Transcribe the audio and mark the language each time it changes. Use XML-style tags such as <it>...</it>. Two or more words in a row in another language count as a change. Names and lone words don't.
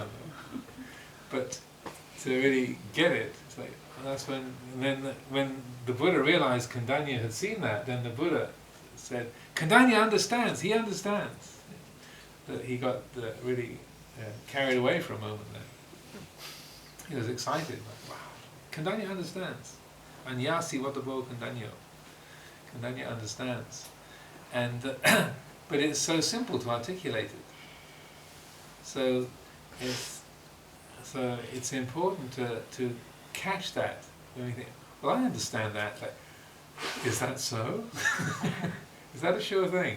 <en>But to really get it, it's like, that's when the Buddha realized Kandanya had seen that, then the Buddha said, Kandanya understands, he understands. That he got really carried away for a moment there. He was excited, like, wow, Kandanya understands.</en> <pi>Anyasi watabo Kandanyo.</pi> <en>Kandanya understands. And but it's so simple to articulate it. So it's important to catch that when we think, well, I understand that. Like, is that so? Is that a sure thing?</en>